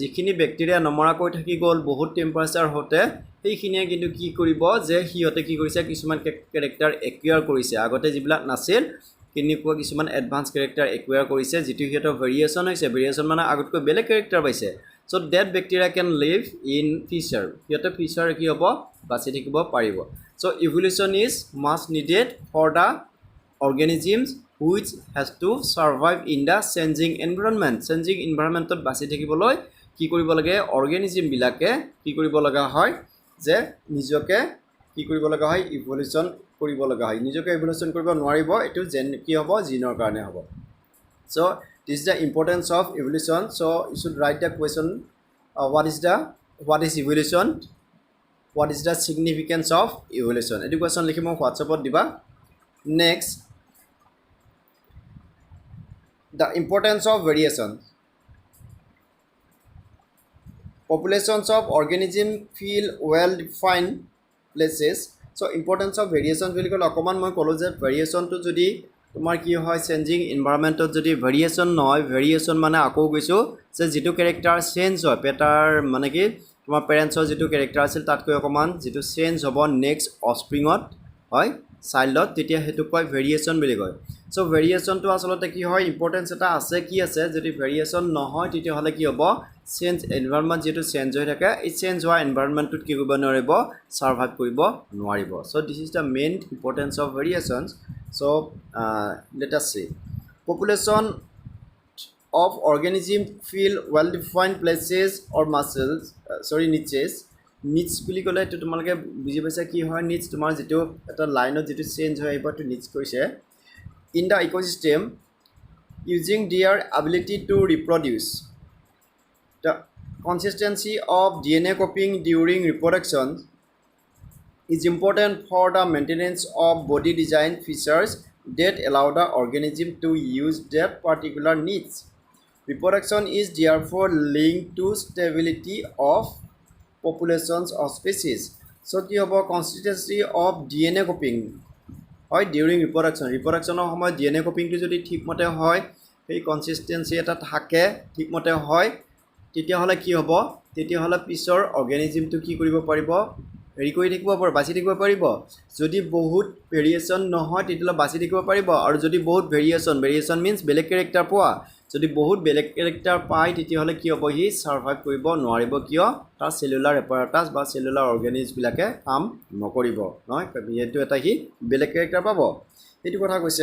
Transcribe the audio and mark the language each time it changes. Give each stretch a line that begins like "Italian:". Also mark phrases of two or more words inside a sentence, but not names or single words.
Assamese: যিখিনি বেক্টেৰিয়া নমৰাকৈ থাকি গ'ল বহুত টেম্পাৰেচাৰ হওঁতে, সেইখিনিয়ে কিন্তু কি কৰিব যে সিহঁতে কি কৰিছে, কিছুমান
English: character acquire
Assamese: কৰিছে, আগতে যিবিলাক নাছিল কেনেকুৱা কিছুমান
English: advance character
Assamese: একুৱাৰ কৰিছে, যিটো সিহঁতৰ ভেৰিয়েশ্যন হৈছে। ভেৰিয়েশ্যন মানে আগতকৈ বেলেগ কেৰেক্টাৰ পাইছে।
English: so that bacteria can live in future,
Assamese: সিহঁতে ফিউচাৰ কি হ'ব, বাচি থাকিব পাৰিব।
English: So evolution is must needed for the organisms which has to survive in the changing environment. Changing environmentত
Assamese: বাচি থাকিবলৈ কি কৰিব লাগে, অৰ্গেনিজিম বিলাকে কি কৰিব লগা হয় যে নিজকে কি কৰিব লগা হয়, ইভলিউশ্যন কৰিব লগা হয়। নিজকে ইভলিউশ্যন কৰিব নোৱাৰিব, এইটো কি হ'ব, জিনৰ কাৰণে হ'ব।
English: So this is the importance of evolution. So you should write the question, what is evolution, what is the significance of evolution,
Assamese: এইটো কুৱেশ্যন লিখি মোক হোৱাটছএপত দিবা।
English: নেক্সট, the importance of variation. Populations of organisms feel well defined places. So importance of variation
Assamese: বুলি ক'লে অকণমান মই ক'লোঁ যে ভেৰিয়েশ্যনটো যদি তোমাৰ কি হয়,
English: changing environment
Assamese: যদি ভেৰিয়েশ্যন নহয়, ভেৰিয়েশ্যন মানে আকৌ কৈছোঁ যে যিটো কেৰেক্টাৰ চেঞ্জ হয়, মানে কি তোমাৰ পেৰেণ্টছৰ যিটো কেৰেক্টাৰ আছিল তাতকৈ অকণমান যিটো চেঞ্জ হ'ব
English: next offspring
Assamese: হয়, চাইল্ডত, তেতিয়া সেইটো কয় ভেৰিয়েশ্যন বুলি কয়। চ' ভেৰিয়েশ্যনটো আচলতে কি হয়, ইম্পৰ্টেঞ্চ এটা আছে, কি আছে, যদি ভেৰিয়েশ্যন নহয় তেতিয়াহ'লে কি হ'ব,
English: change environment
Assamese: যিটো চেঞ্জ হৈ থাকে, এই চেঞ্জ হোৱা এনভাইৰনমেণ্টটোত কি কৰিব নোৱাৰিব, ছাৰ্ভাইভ কৰিব নোৱাৰিব।
English: So this is the main importance of variations. So let us see, population of organism feel well defined places or muscles, niches.
Assamese: নিটছ বুলি ক'লে এইটো তোমালোকে বুজি পাইছা কি হয়, নিটছ তোমাৰ যিটো এটা লাইনত যিটো চেঞ্জ হৈ আহিব এইটো নিটছ কৈছে।
English: In the ecosystem using their ability to reproduce, the consistency of DNA copying during reproduction is important for the maintenance of body design features that allow the organism to use that particular needs. Reproduction is therefore linked to stability of populations of species.
Assamese: So কি হ'ব,
English: consistency of DNA copying
Assamese: হয়
English: during reproduction
Assamese: সময়ত DNA copyingটো যদি ঠিকমতে হয়, সেই কনচিষ্টেঞ্চি এটা থাকে ঠিকমতে হয়, তেতিয়াহ'লে কি হ'ব, তেতিয়াহ'লে পিছৰ অৰ্গেনিজিমটো কি কৰিব পাৰিব, হেৰি কৰি থাকিব পাৰিব, বাচি থাকিব পাৰিব। যদি বহুত ভেৰিয়েশ্যন নহয় তেতিয়াহ'লে বাচি থাকিব পাৰিব, আৰু যদি বহুত ভেৰিয়েশ্যন মিনছ বেলেগ কেৰেক্টাৰ পোৱা, যদি বহুত বেলেগ কেৰেক্টাৰ পায় তেতিয়াহ'লে কি হ'ব, সি ছাৰ্ভাইভ কৰিব নোৱাৰিব, কিয়, তাৰ
English: cellular apparatus
Assamese: বা চেলুলাৰ অৰ্গেনিজবিলাকে কাম নকৰিব, নহয়, যিহেতু এটা সি বেলেগ কেৰেক্টাৰ পাব, সেইটো কথা কৈছে।